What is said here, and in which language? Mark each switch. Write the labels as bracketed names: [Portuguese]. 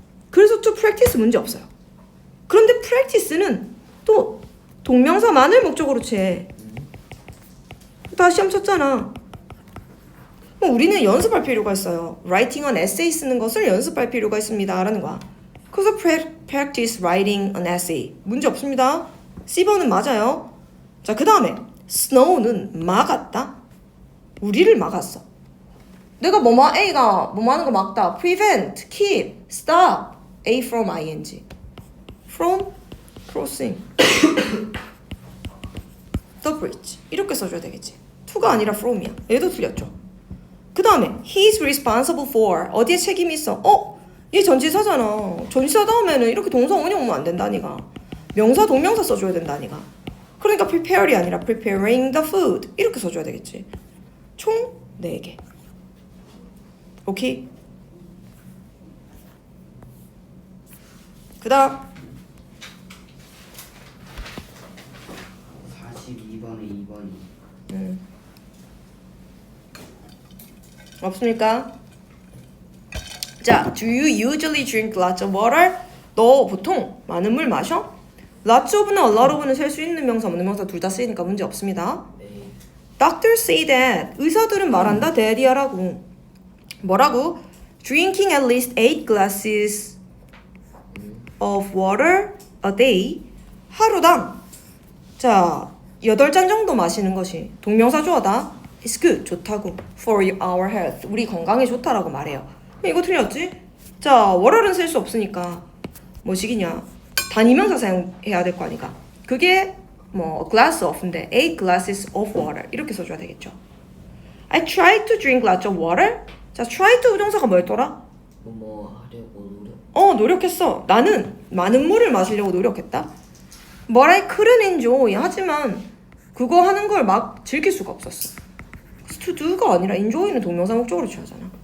[Korean] 그래서 to practice 문제 없어요. 그런데 practice는 또 동명사만을 목적으로 취해. 다 시험 쳤잖아. 우리는 연습할 필요가 있어요. [English] writing an essay [Korean] 쓰는 것을 연습할 필요가 있습니다 라는 거야. 그래서 [English] practice writing an essay. [Korean] 문제 없습니다. C번은 맞아요. 자, 그 다음에 snow는 막았다. 우리를 막았어. 내가 A가 뭐뭐 하는 거 막다. [English] prevent, keep, stop. A from ing. from, crossing. the bridge. 이렇게 써줘야 되겠지. [Korean] to가 아니라 from이야. 얘도 틀렸죠. 그 다음에 [English] he's responsible for. [Korean] 어디에 책임이 있어? 얘 전치사잖아. 전치사 다음에는 이렇게 동사 원형 오면 안 된다니까. 명사 동명사 써줘야 된다니까. 그러니까 prepare이 아니라 [English] preparing the food [Korean] 이렇게 써줘야 되겠지. 총 4개. 오케이? 그 다음 42번에 2번이 없습니까? [English] 자, do you usually drink lots of water? [Korean] 너 보통 많은 물 마셔? lots of나 a lot of는 셀 수 있는 명사 없는 명사 둘 다 쓰이니까 문제 없습니다. 네. [English] Doctors say that [Korean] 의사들은 말한다 that이야라고. 뭐라고? [English] Drinking at least 8 glasses of water a day [Korean] 하루당 자 8잔 정도 마시는 것이 동명사 주어다 [English] is good [Korean] 좋다고 [English] for our health [Korean] 우리 건강에 좋다라고 말해요. 이거 틀렸지? 자 water는 쓸 수 없으니까 뭐시기냐 단위명사 사용해야 될 거 아니까 그게 뭐 glass of인데 8 glasses of water 이렇게 써줘야 되겠죠. [English] I try to drink lots of water. [Korean] 자 try to 부정사가 뭐였더라? 뭐뭐 하려고 노력. 노력했어. 나는 많은 물을 마시려고 노력했다. [English] But I couldn't enjoy. [Korean] 하지만 그거 하는 걸 막 즐길 수가 없었어. to do가 아니라 enjoy는 동명사 목적으로 취하잖아.